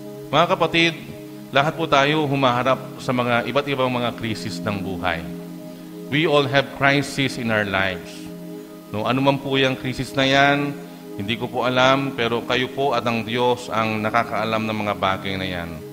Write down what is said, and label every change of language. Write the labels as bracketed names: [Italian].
[Filipino] Mga kapatid, lahat po tayo humaharap sa mga iba't ibang mga krisis ng buhay. [English] We all have crisis in our lives. [Filipino] No, ano man po yung krisis na yan, hindi ko po alam, pero kayo po at ang Diyos ang nakakaalam ng mga bagay na yan.